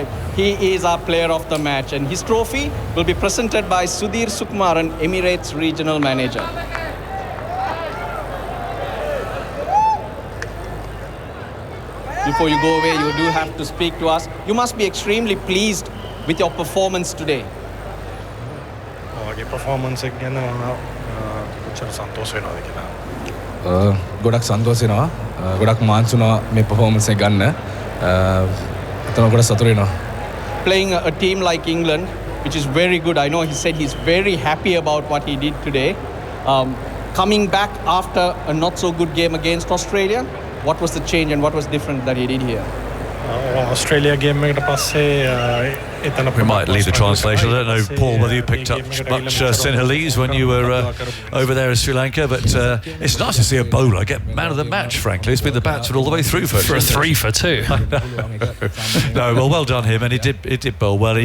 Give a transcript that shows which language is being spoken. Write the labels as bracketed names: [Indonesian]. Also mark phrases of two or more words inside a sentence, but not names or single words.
[English] He is our player of the match, and his trophy will be presented by Sudhir Sukumaran, Emirates Regional Manager. Before you go away, you do have to speak to us. You must be extremely pleased with your performance today. [Sinhala] performance ගැන කොච්චර සන්තෝෂ වෙනවද කියලා. ගොඩක් සන්තෝෂ වෙනවා. ගොඩක් මාන්සි වුණා මේ performance එක ගන්න. එතන ගොඩක් සතුටු වෙනවා. [English] Playing a team like England, which is very good. I know he said he's very happy about what he did today. Coming back after a not so good game against Australia, what was the change and what was different that he did here? [Sinhala] Australia game එකට පස්සේ [English] we might leave the translation. I don't know, Paul, whether you picked up much Sinhalese when you were over there in Sri Lanka, but it's nice to see a bowler get man of the match, frankly. It's been the batsman all the way through for a 3 for 2. No, well done him, and he did bowl well.